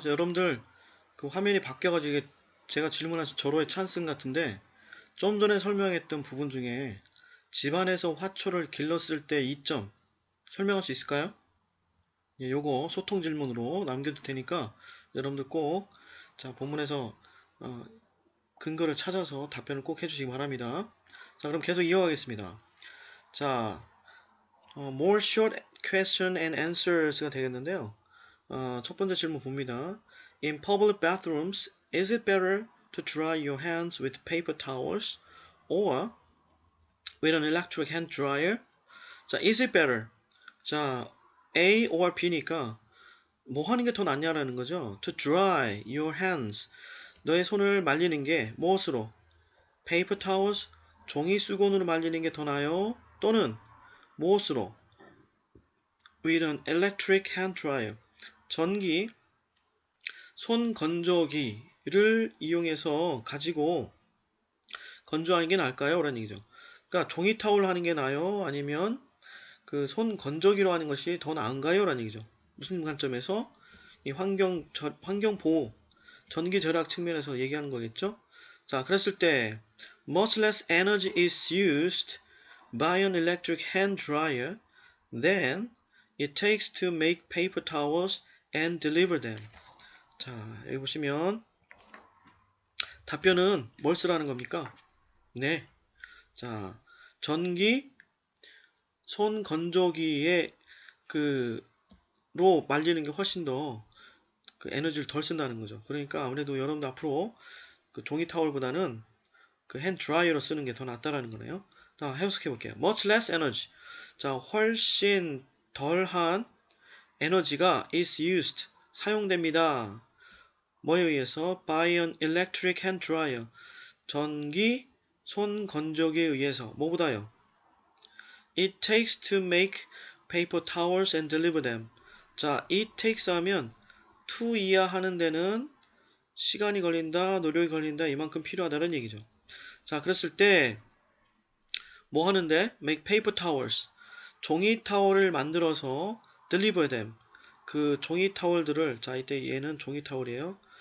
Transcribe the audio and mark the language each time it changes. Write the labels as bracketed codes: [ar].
[ko] 자, 여러분들 그 화면이 바뀌어가지고 이게 제가 질문하신 절호의 찬스 같은데, 좀 전에 설명했던 부분 중에 집안에서 화초를 길렀을 때 이점 설명할 수 있을까요? 예, 요거 소통 질문으로 남겨둘 테니까 여러분들 꼭 자, 본문에서 근거를 찾아서 답변을 꼭 해주시기 바랍니다. 자, 그럼 계속 이어가겠습니다. 자, more short question and answers가 되겠는데요. 첫 번째 질문 봅니다. [en] In public bathrooms, is it better to dry your hands with paper towels or with an electric hand dryer? [ko] 자, [en] is it better? [ko] 자, A or B니까 뭐 하는 게 더 낫냐라는 거죠. [en] To dry your hands, [ko] 너의 손을 말리는 게 무엇으로? [en] Paper towels, [ko] 종이 수건으로 말리는 게 더 나아요? 또는 무엇으로? [en] With an electric hand dryer, [ko] 전기 손 건조기를 이용해서 가지고 건조하는 게 나을까요? 라는 얘기죠. 그러니까 종이 타올 하는 게 나아요? 아니면 그 손 건조기로 하는 것이 더 나은가요? 라는 얘기죠. 무슨 관점에서? 이 환경 보호, 전기 절약 측면에서 얘기하는 거겠죠? 자, 그랬을 때 [en] much less energy is used by an electric hand dryer than it takes to make paper towels and deliver them. [ko] 자, 여기 보시면 답변은 뭘 쓰라는 겁니까? 네. 자, 전기 손 건조기에 로 말리는 게 훨씬 더 그 에너지를 덜 쓴다는 거죠. 그러니까 아무래도 여러분도 앞으로 그 종이 타월보다는 그 핸드 드라이어로 쓰는 게 더 낫다라는 거네요. 자, 해석해 볼게요. [en] Much less energy. [ko] 자, 훨씬 덜한 에너지가 is used, 사용됩니다. 뭐에 의해서? [en] By an electric hand dryer, [ko] 전기 손 건조기에 의해서. 뭐보다요? [en] It takes to make paper towels and deliver them. [ko] 자, [en] it takes [ko] 하면 to 이하 하는 데는 시간이 걸린다, 노력이 걸린다, 이만큼 필요하다는 얘기죠. 자, 그랬을 때 뭐 하는데? [en] Make paper towels, [ko] 종이 타월을 만들어서 [en] deliver them, [ko] 그 종이 타월들을, 자, 이때 얘는 종이 타월이에요.